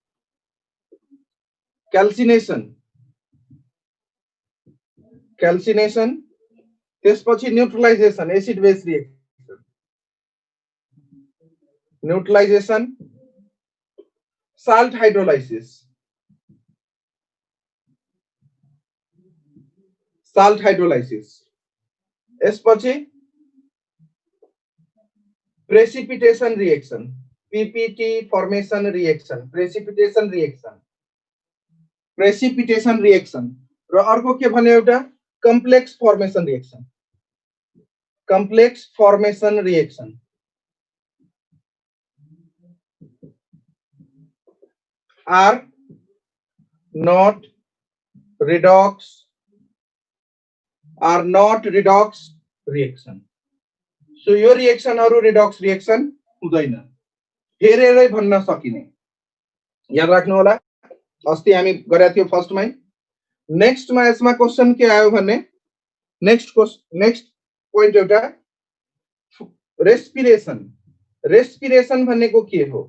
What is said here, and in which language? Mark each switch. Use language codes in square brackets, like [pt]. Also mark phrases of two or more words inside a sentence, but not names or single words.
[en] क्याल्सिनेसन त्यसपछि neutralization acid base reaction neutralization salt hydrolysis यसपछि precipitation reaction ppt formation reaction precipitation reaction [ne] र अर्को के भन्यो एउटा [en] complex formation reaction are not redox are not redox reaction. [ne] So यो रिएक्सनहरु redox reaction हुँदैन, हेरेरै भन्न सकिने। याद राख्नु होला, अस्ति हामी गरेका थियौ फर्स्टमै। नेक्स्टमा यसमा क्वेशन के आयो भने [en] next point [ne] एउटा रेस्पिरेसन भनेको के हो?